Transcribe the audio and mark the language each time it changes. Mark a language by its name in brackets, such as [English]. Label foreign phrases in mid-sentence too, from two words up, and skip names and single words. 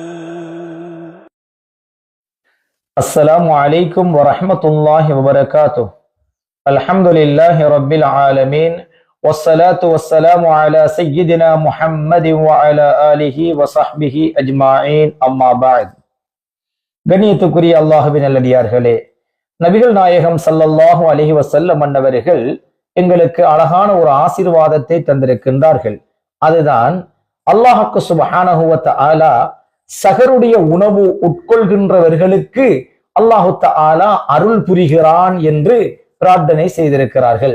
[Arabic] السلام عليكم ورحمة الله وبركاته. الحمد لله رب العالمين والصلاة والسلام على سيدنا محمد وعلى آله وصحبه أجمعين أما بعد. [Tamil] கண்ணியத்துக்குரிய அல்லாஹ்வின் நல்லடியார்களே, நபிகள் நாயகம் [Arabic] صلى الله عليه وسلم [Tamil] அன்னவர்கள் எங்களுக்கு அழகான ஒரு ஆசீர்வாதத்தை தந்திருக்கின்றார்கள். அதுதான் அல்லாஹ்வுக்கு [Arabic] سبحانه و تعالى [Tamil] சஹருடைய உணவு உட்கொள்கின்றவர்களுக்கு [Arabic] الله تعالى [Tamil] அருள் புரிகிறான் என்று பிரார்த்தனை செய்திருக்கிறார்கள்.